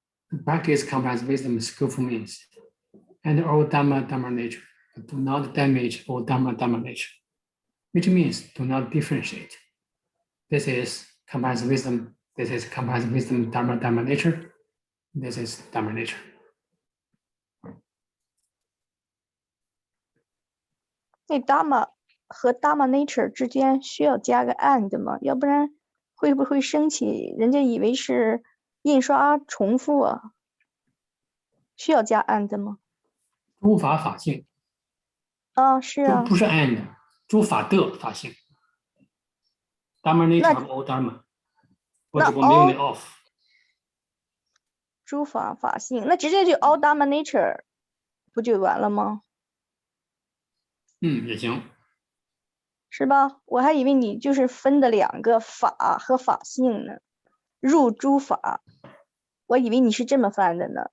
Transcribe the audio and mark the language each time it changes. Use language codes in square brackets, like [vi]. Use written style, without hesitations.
[en] The practice combines wisdom and skillful means, and all Dharma nature, but do not damage all Dharma nature, which means do not differentiate. This is combines wisdom, this is combines wisdom, Dharma nature, this is Dharma nature. [zh] 那 Dharma 和 Dharma nature 之间需要加个 and 吗？要不然会不会生气？人家以为是印刷重复啊，需要加 and 吗？诸法法性。是啊。不是 and， 诸法的法性。 [en] Dharma nature of all Dharma， [zh] 或者我们用的 [en] of。 [zh] 诸法法性，那直接就 [en] all Dharma nature [zh] 不就完了吗？也行。是吧？我还以为你就是分的两个法和法性呢，入诸法，我以为你是这么翻的呢。